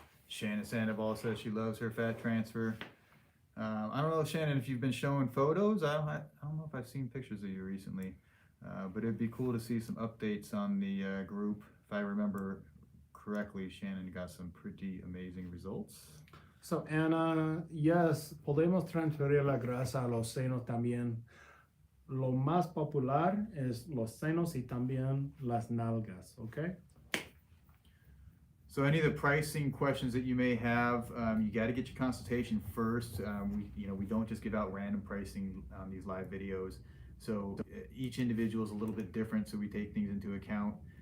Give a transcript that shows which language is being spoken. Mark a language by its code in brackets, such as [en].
[en] Shannon Sandoval says she loves her fat transfer. I don't know, Shannon, if you've been showing photos. I don't know if I've seen pictures of you recently, but it'd be cool to see some updates on the group. If I remember correctly, Shannon got some pretty amazing results. So Anna, yes, [es] podemos transferir la grasa a los senos también. Lo más popular es los senos y también las nalgas, okay? [en] So any of the pricing questions that you may have, you got to get your consultation first. We don't just give out random pricing on these live videos. So each individual is a little bit different, so we take things into account.